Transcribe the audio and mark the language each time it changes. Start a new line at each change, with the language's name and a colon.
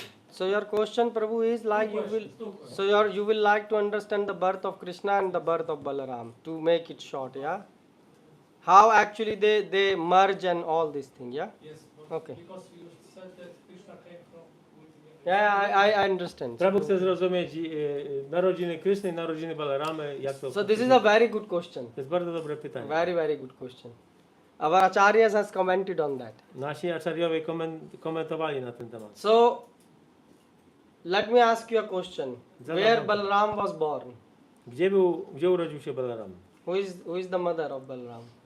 English: So your question, Prabhu, is like you will. So you will like to understand the birth of Krishna and the birth of Balaram to make it short, yeah. How actually they merge and all these things, yeah. Yes. Okay. Because you said that Krishna came from. Yeah, I understand.
Polish: Prabhu chce zrozumieć narodziny Kryszny i narodziny Balaramy. Jak to
English: So this is a very good question.
Polish: To jest bardzo dobre pytanie.
English: Very, very good question. Our acharyas has commented on that.
Polish: Nasi acharyowie komentowali na ten temat.
English: So let me ask you a question. Where Balaram was born?
Polish: Gdzie urodził się Balaram?
English: Who is the mother of Balaram?